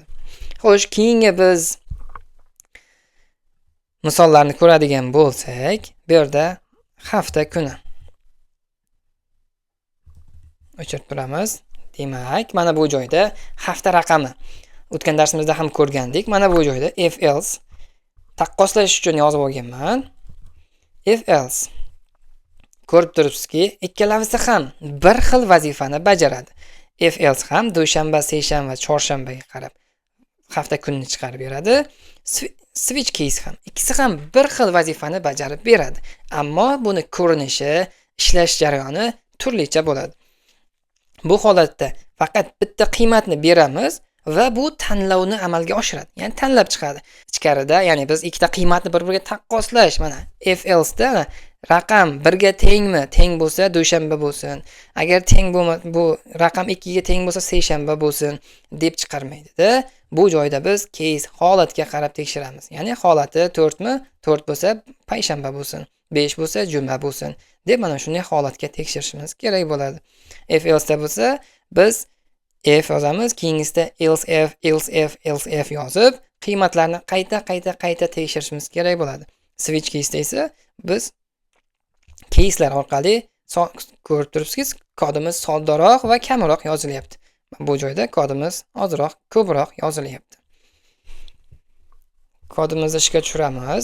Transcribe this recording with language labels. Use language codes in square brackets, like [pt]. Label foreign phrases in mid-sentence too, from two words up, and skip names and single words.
[uz] Xo'sh, keyingi biz misollarni ko'radigan bo'lsak, bu yerda hafta kuni o'chirib turamiz. Demak, mana bu joyda hafta raqami. O'tgan darsimizda ham ko'rgandik. Mana bu joyda [en] if else [uz] taqqoslash uchun yozib olganman. [en] If else. [uz] Ko'rib turibsizki, ikkalavisi ham bir xil vazifani bajaradi. [en] If else [uz] ham dushanba, seshanba, chorshanbaga qarab hafta kunini chiqarib beradi. [en] Switch case [uz] ham ikkisi ham bir xil vazifani bajarib beradi. Ammo buni ko'rinishi, ishlash jarayoni turlicha bo'ladi. Bu holatda faqat bitta qiymatni beramiz va bu tanlovni amalga oshiradi. Ya'ni tanlab chiqadi. Ichkarida, ya'ni biz ikkita qiymatni bir-biriga taqqoslash, mana [en] if else [uz] da raqam 1 ga tengmi? Teng bo'lsa dushanba bo'lsin. Agar teng bo'lmasa, bu raqam 2 ga teng bo'lsa seshanba bo'lsin deb chiqarmaydi-da. Bu joyda biz case holatga qarab tekshiramiz. Ya'ni holati 4 mi? 4 bo'lsa payshanba bo'lsin. 5 bo'lsa juma bo'lsin deb mana shunday holatga tekshirishimiz kerak bo'ladi. [en] If else [uz] da bo'lsa biz if yozamiz, keyingisida [en] else if [uz] yozib, qiymatlarni qayta tekshirishimiz kerak bo'ladi. [en] Switch case [uz] esa biz caselar orqali ko'rib turibsizki, kodimiz soddoroq va kamroq yozilyapti. Bu joyda kodimiz ozroq, ko'proq yozilyapti. Kodimizni ishga tushiramiz.